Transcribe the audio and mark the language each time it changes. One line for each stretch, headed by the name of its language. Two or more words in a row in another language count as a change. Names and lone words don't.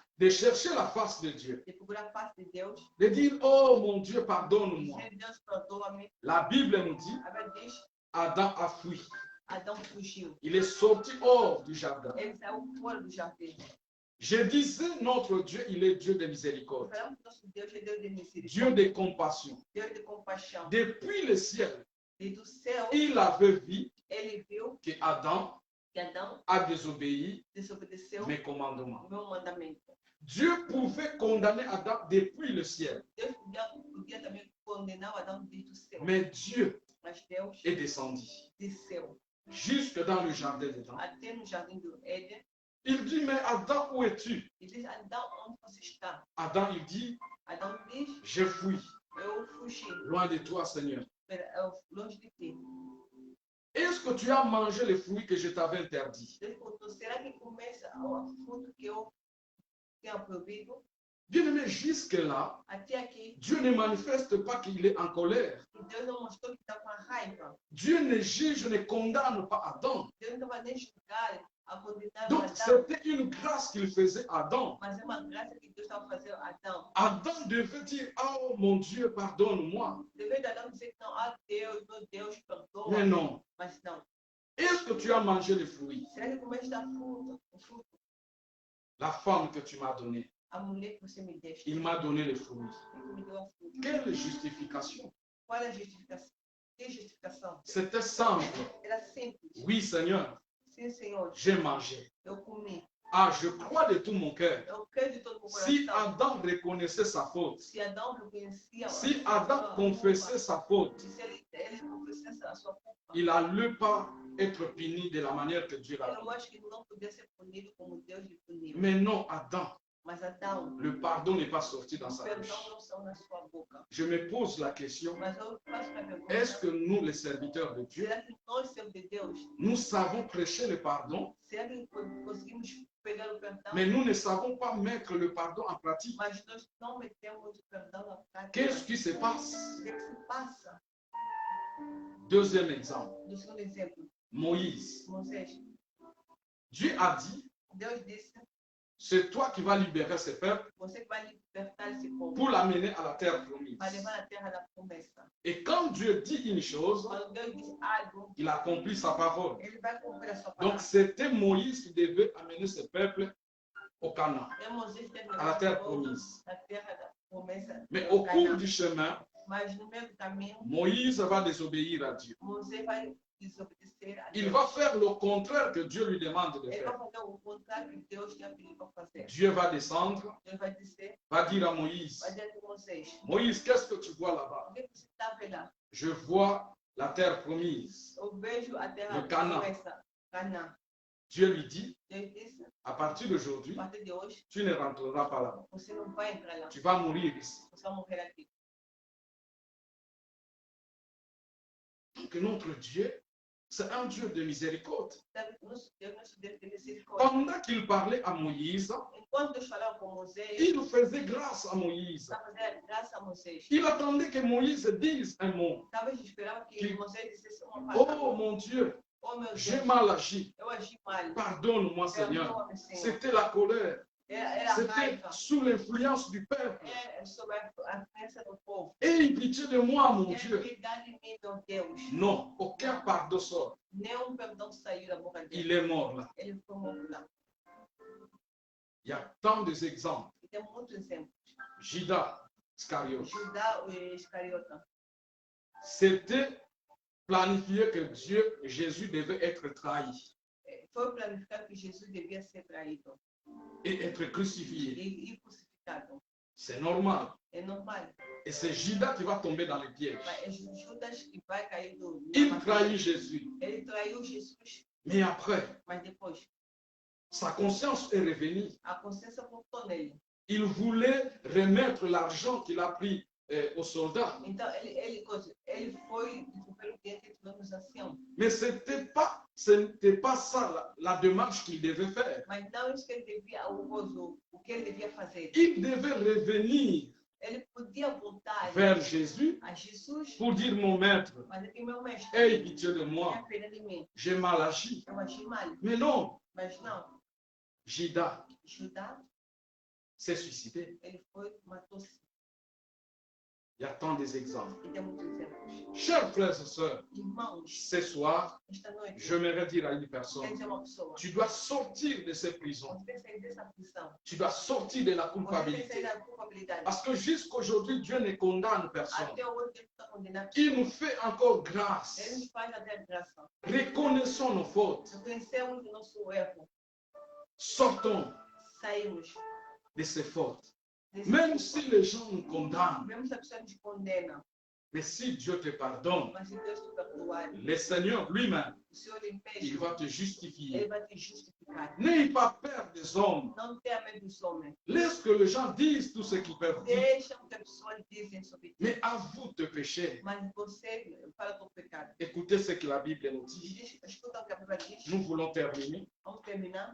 French: de chercher la face de Dieu,
Portuguese: de procurar a face de Deus,
French: de dire, oh mon Dieu, pardonne-moi.
Portuguese: dizer, Deus perdoa-me.
French: La Bible nous dit,
Portuguese: A Bíblia diz,
French: Adam a fui.
Portuguese: Adão fugiu.
French: Il est sorti hors du jardin.
Portuguese: Ele saiu fora do jardim.
French: Je disais, notre Dieu, il est Dieu de miséricorde,
Portuguese: Falamos que nosso Deus é Deus de
French: Dieu
Portuguese: misericórdia,
French: de compassion.
Portuguese: Deus de compaixão.
French: Depuis le ciel,
Portuguese: E do céu,
French: il avait vu
Portuguese: ele viu
French: que Adam
Portuguese: que que Adão
French: a désobéi
Portuguese: desobedeceu
French: mes commandements.
Portuguese: o meu mandamento.
French: Dieu pouvait condamner Adam depuis le ciel,
Portuguese: Deus podia também condenar o Adão desde o céu.
French: mais Dieu
Portuguese: Mas Deus
French: est descendu
Portuguese: desceu
French: jusque dans le jardin d'Éden.
Portuguese: até no jardim do Éden
French: Il dit, mais Adam, où es-tu?
Portuguese: e diz: Adão, onde você está?
French: Adam, il dit,
Portuguese: Adão diz:
French: je fuis
Portuguese: eu fugi
French: loin de toi, Seigneur.
Portuguese: longe de ti.
French: Est-ce que tu as mangé les fruits que je t'avais interdits?
Portuguese: Deus perguntou: será que começa o fruto que eu tenho proibido?
French: Bien-aimé, jusque-là,
Portuguese: Até aqui,
French: Dieu ne manifeste pas qu'il est en colère.
Portuguese: Deus não mostrou que está com a raiva.
French: Dieu ne juge, ne condamne pas Adam.
Portuguese: Deus não estava nem julgar, a condenar
French: Donc,
Portuguese: Adão.
French: c'était une grâce qu'il faisait à Adam.
Portuguese: Mas é uma graça que Deus estava fazendo a Adão.
French: Adam devait dire, oh mon Dieu, pardonne-moi.
Portuguese: Devia de Adão dizer que não, Deus, meu Deus, perdoa.
French: Mais non.
Portuguese: Mas não.
French: Est-ce que tu as mangé les fruits?
Portuguese: Será que começa a dar fruto? O fruto?
French: La femme que tu m'as donnée,
Portuguese: A mulher que você me deixa.
French: il m'a donné les fruits.
Portuguese: Ele me deu a fruto.
French: Quelle justification?
Portuguese: Qual é a justificação? Que justificação?
French: C'était simple.
Portuguese: Era simples.
French: Oui, Seigneur,
Portuguese: Sim, Senhor.
French: j'ai mangé.
Portuguese: Eu comi.
French: Ah, je crois de tout mon cœur.
Portuguese: Eu creio de todo o meu
French: Si
Portuguese: coração.
French: Adam reconnaissait sa faute,
Portuguese: Se Adão reconhecia
French: si
Portuguese: a
French: Adam
Portuguese: sua
French: confessait
Portuguese: culpa,
French: sa faute,
Portuguese: se ele confessasse a sua culpa,
French: il n'allait pas être puni de la manière que Dieu l'a
Portuguese: eu
French: fait.
Portuguese: acho que não podia ser punido como Deus lhe puniu.
French: Mais non, Adam,
Portuguese: Mas Adão,
French: le pardon n'est pas sorti dans
Portuguese: o
French: sa
Portuguese: perdão
French: bouche.
Portuguese: não saiu na sua boca.
French: Je me pose la question,
Portuguese: Mas eu faço uma pergunta.
French: est-ce que nous, les serviteurs de Dieu,
Portuguese: Será que nós, servos de Deus,
French: nous savons prêcher le pardon,
Portuguese: será que conseguimos pegar o perdão?
French: mais nous ne savons pas mettre le pardon en pratique?
Portuguese: Mas nós não metemos o perdão na prática.
French: Qu'est-ce qui se passe?
Portuguese: O que se passa?
French: Deuxième exemple,
Portuguese: Do segundo exemplo,
French: Moïse.
Portuguese: Moisés.
French: Dieu a dit,
Portuguese: Deus disse:
French: c'est toi qui vas libérer ce peuple
Portuguese: você que vai libertar esse povo,
French: pour l'amener à la terre promise.
Portuguese: vai levar na terra da promessa.
French: Et quand Dieu dit une chose,
Portuguese: Quando Deus diz algo,
French: il accomplit sa parole.
Portuguese: ele vai cumprir a sua
French: Donc
Portuguese: palavra.
French: c'était Moïse qui devait amener ce peuple au Canaan,
Portuguese: É Moisés que tem que
French: à
Portuguese: levar
French: la
Portuguese: o
French: terre
Portuguese: povo
French: promise.
Portuguese: na terra da promessa.
French: Mais
Portuguese: do
French: au cours
Portuguese: Canaã.
French: du chemin,
Portuguese: Mas no meio do caminho,
French: Moïse va désobéir à Dieu.
Portuguese: Moisés vai desobedecer a
French: Il
Portuguese: Deus.
French: va faire le contraire que Dieu lui demande de
Portuguese: Ele vai
French: faire.
Portuguese: fazer o contrário que Deus tinha pedido para fazer.
French: Dieu va descendre,
Portuguese: Deus vai dizer,
French: va dire à Moïse,
Portuguese: vai dizer para Moisés:
French: Moïse, qu'est-ce que tu vois là-bas?
Portuguese: o que você está vendo lá?
French: Je vois la terre promise.
Portuguese: Eu vejo a terra No Canaã. promessa, Canaã.
French: Dieu lui dit,
Portuguese: Deus disse:
French: à partir d'aujourd'hui,
Portuguese: a partir de hoje,
French: tu ne rentreras pas là-bas.
Portuguese: você não vai entrar lá.
French: Tu vas mourir ici.
Portuguese: Você vai morrer aqui.
French: Donc notre Dieu, c'est un Dieu de miséricorde.
Portuguese: Sabe, nosso Deus, nosso Deus de misericórdia.
French: Pendant qu'il parlait à Moïse,
Portuguese: Enquanto Deus falava com Moisés,
French: il faisait grâce à Moïse.
Portuguese: estava fazendo graça a Moisés.
French: Il attendait que Moïse dise un mot.
Portuguese: Talvez esperava que
French: Que-
Portuguese: Moisés dissesse uma
French: Oh
Portuguese: palavra.
French: mon Dieu,
Portuguese: Oh meu
French: j'ai
Portuguese: Deus,
French: mal agi.
Portuguese: eu agi mal.
French: Pardonne-moi, Seigneur.
Portuguese: Perdoa-me, Senhor.
French: C'était la colère.
Portuguese: Era
French: C'était
Portuguese: raiva.
French: sous l'influence du peuple.
Portuguese: É sobre a crença do povo.
French: Aie pitié de moi, mon
Portuguese: É
French: Dieu.
Portuguese: piedade de mim, meu Deus.
French: Non, aucun pardon sort.
Portuguese: Nenhum perdão saiu da boca dele.
French: Il est mort là.
Portuguese: Ele foi morto lá.
French: Il y a tant d'exemples.
Portuguese: E tem muitos exemplos.
French: Judas Iscariote.
Portuguese: Judá e Iscariota.
French: C'était planifié que Dieu, Jésus devait être trahi
Portuguese: Foi planificado que Jesus devia ser traído
French: et être crucifié.
Portuguese: e crucificado.
French: C'est normal.
Portuguese: É normal.
French: Et c'est Judas qui va tomber dans le piège.
Portuguese: Mas é Judas que vai cair do.
French: Il trahit Jésus.
Portuguese: Ele traiu Jesus,
French: Mais après,
Portuguese: mas depois
French: sa conscience est revenue.
Portuguese: a consciência voltou nele.
French: Il voulait remettre l'argent qu'il a pris aux soldats.
Portuguese: Então ele foi descobrir o dinheiro que tirou nos anciãos.
French: Mais ce n'était pas ça la démarche qu'il devait faire.
Portuguese: Mas não isso que ele devia, o que ele devia fazer.
French: Il devait revenir
Portuguese: Ele podia voltar
French: vers Jésus
Portuguese: a Jesus,
French: pour dire, mon maître,
Portuguese: mas aqui meu mestre,
French: aie pitié de moi,
Portuguese: tenha pena de mim.
French: j'ai mal agi.
Portuguese: Eu agi mal.
French: Mais non,
Portuguese: Mas não,
French: Judas
Portuguese: Judá,
French: s'est suicidé.
Portuguese: ele foi, matou-se.
French: Il y a tant des exemples.
Portuguese: E tem muitos exemplos.
French: Chers frères et sœurs,
Portuguese: Irmãos,
French: ce soir,
Portuguese: esta noite,
French: j'aimerais dire à une
Portuguese: quer
French: personne,
Portuguese: dizer uma pessoa,
French: tu dois sortir de ces prisons.
Portuguese: você tem que sair dessa prisão.
French: Tu dois sortir de la
Portuguese: Você tem que sair
French: culpabilité.
Portuguese: da culpabilidade.
French: Parce que jusqu'aujourd'hui, Dieu ne condamne personne.
Portuguese: Até hoje Deus está condenando.
French: Il nous fait encore
Portuguese: Ele
French: grâce.
Portuguese: nos faz até a graça.
French: Reconnaissons nos fautes.
Portuguese: Reconhecemos o nosso erro.
French: Sortons
Portuguese: Saímos.
French: de ces fautes.
Portuguese: desse
French: Même
Portuguese: erro.
French: si les gens nous condamnent,
Portuguese: Mesmo se a pessoa nos condena,
French: mais si Dieu te pardonne,
Portuguese: mas se Deus te perdoar,
French: le Seigneur lui-même,
Portuguese: o Senhor lhe
French: il
Portuguese: mesmo,
French: va te
Portuguese: Ele
French: justifier.
Portuguese: vai te justificar.
French: N'ayez pas peur des hommes.
Portuguese: Não tenha medo dos homens.
French: Laisse que les gens disent tout ce qu'ils peuvent dire.
Portuguese: Deixa o que as pessoas dizem sobre ti.
French: Mais avoue tes péchés.
Portuguese: Mas você fala do pecado.
French: Écoutez ce que la Bible nous dit.
Portuguese: Escuta o que a Bíblia diz.
French: Nous voulons terminer.
Portuguese: Vamos terminar.